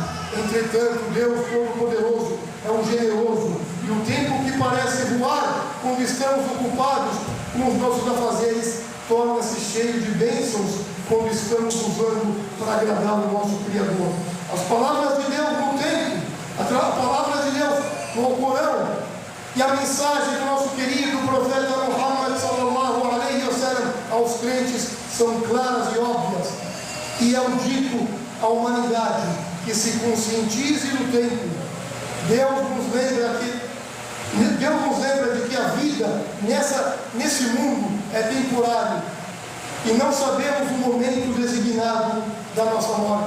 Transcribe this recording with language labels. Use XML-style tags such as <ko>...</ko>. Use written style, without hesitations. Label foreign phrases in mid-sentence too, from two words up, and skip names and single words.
<pt>Entretanto, Deus Todo-Poderoso é um generoso, e o tempo que parece voar quando estamos ocupados com os nossos afazeres torna-se cheio de bênçãos quando estamos usando para agradar o nosso Criador. As palavras de Deus no tempo, a palavra de Deus no Alcorão e a mensagem do nosso querido profeta Muhammad</pt> <ar>صلى الله عليه وسلم</ar> <pt>aos crentes são claras e óbvias, e é um dito à humanidade que se conscientize do tempo. Deus nos lembra de que a vida nesse mundo é temporário e não sabemos o momento designado da nossa morte.</pt>